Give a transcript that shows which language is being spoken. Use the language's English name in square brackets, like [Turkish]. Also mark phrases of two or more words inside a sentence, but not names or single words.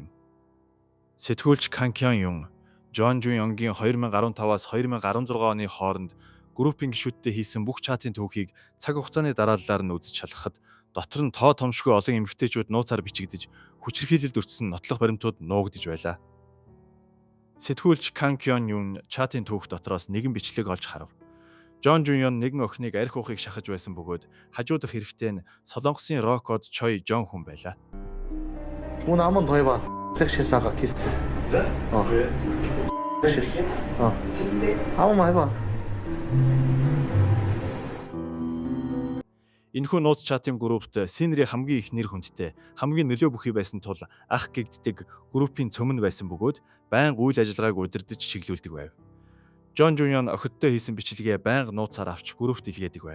[Mongolian] Сэтгүүлч Кан Кён Юн Жон Жуньонгийн 2015-аас 2016 оны хооронд группийн гишүүдтэй хийсэн бүх чатын түүхийг цаг хугацааны дарааллаар нь үзэж шалгахад дотор нь тоо томшгүй олон эмэгтэйчүүд нууцаар бичигдэж хүчирхийлэлд өртсөн нотлох баримтууд нуугдж байлаа. Сэтгүүлч Кан Кён Юн чатын түүх дотроос нэгэн бичлэг олж харав. Жон Жуньон нэгэн охиныг арх уухыг шахаж байсан бөгөөд хажуудах хэрэгтэй нь Солонгосын рок од Чой Жон Хүн байлаа. [Korean] 오늘 한 번 더 해봐. 섹시사가 키스. 섹시스. 한 번만 해봐. [Mongolian] Энэхүү нууц чатын группт Синери хамгийн их нэр хүндтэй, хамгийн нөлөө бүхий байсан тул ах гэгддэг группийн цөмн байсан бөгөөд байнга үйл ажиллагааг удирдах чиглүүлдэг байв. Жон Жуньон охидтой хийсэн бичлэгээ байнга нууцаар авч группт илгээдэг байв.